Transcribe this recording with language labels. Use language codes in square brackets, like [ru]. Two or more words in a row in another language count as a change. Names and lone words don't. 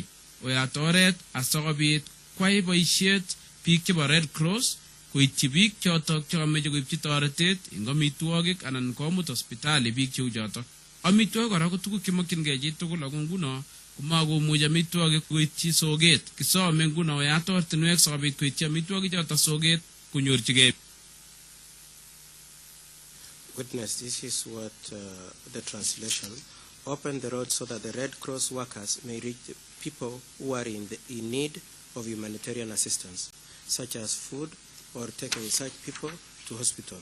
[kln] Oya toret asokobit kwai boisiet biik chebo Red Cross koityi biik chotok chekameche koipchi toretet eng amitwogik anan komut hospitali biik cheu chotok. Amitwogik kora ko tuguk chemokyingei chi tugul ako nguno komakomuchi amitwogik koityi soket. Kisome nguno oyat ortinwek sikobit koityi amitwogik chotok soket konyorchigei. [en] Witness, this is what the translation. Open the road so that the Red Cross workers may reach the people who are in need of humanitarian assistance, such as food or taking such people to hospital.